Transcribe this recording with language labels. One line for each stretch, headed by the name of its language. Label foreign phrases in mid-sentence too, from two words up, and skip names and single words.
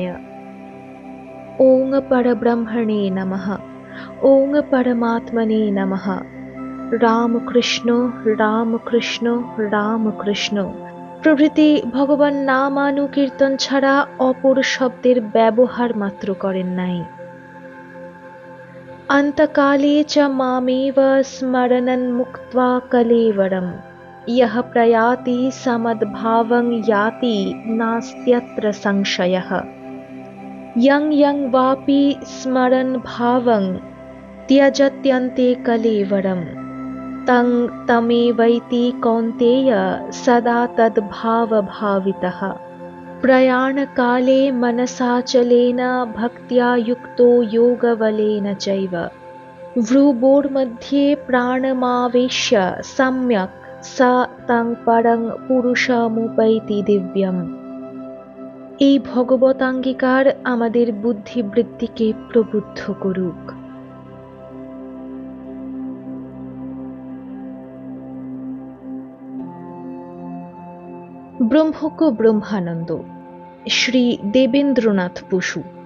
Sanskrit: ওং পরব্রহ্মণে নমঃ, ওং পরমাত্মনে নমঃ।
Bangla: রামকৃষ্ণ রামকৃষ্ণ রামকৃষ্ণ প্রভৃতি ভগবান নামানুকীর্তন ছাড়া অপর শব্দের ব্যবহার মাত্র করেন নাই।
Sanskrit: অন্তকালে চ মামেব স্মরণং মুক্ত্বা কলেবরম, ইয়ঃ প্রয়াতি সমদ্ভাবং ইয়াতি নাস্ত্যত্র সংশয়ঃ। यं यं वापि स्मरन् भावं त्यजत्यन्ते कलेवरं, तं तमेवैति कौन्तेय सदा तद्भावभावितः। प्रयाणकाले मनसाचलेन भक्त्या युक्तो योगबलेन चैव भ्रुवोर्मध्ये प्राणमावेश्य सम्यक् स तं परं पुरुषमुपैति दिव्यम्।
Bangla: এই ভগবতাঙ্গীকার আমাদের বুদ্ধিবৃত্তিকে প্রবুদ্ধ করুক। ব্রহ্মজ্ঞ ব্রহ্মানন্দ, শ্রী দেবেন্দ্রনাথ বসু।